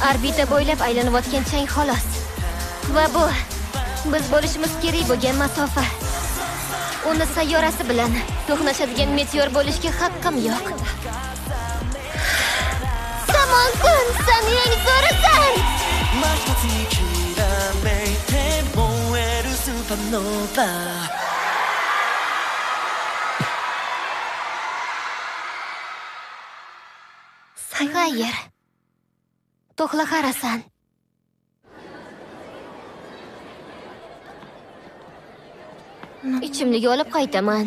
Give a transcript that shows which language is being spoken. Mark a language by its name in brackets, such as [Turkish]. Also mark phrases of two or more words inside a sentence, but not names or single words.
[Uzbek] Orbita bo'ylab aylanayotgan chang xolos. Va bu biz bo'lishimiz kerak bo'lgan masofa. Uni sayyorasi bilan to'qnashadigan meteor bo'lishga haqqim yo'q. Samon kun, sen eng zo'risan. [Japanese] 真っ二つにきらめいて燃えるスーパーノーバー [Uzbek] Xayr. To'xlaharasan. Ichimlik olib qaytaman.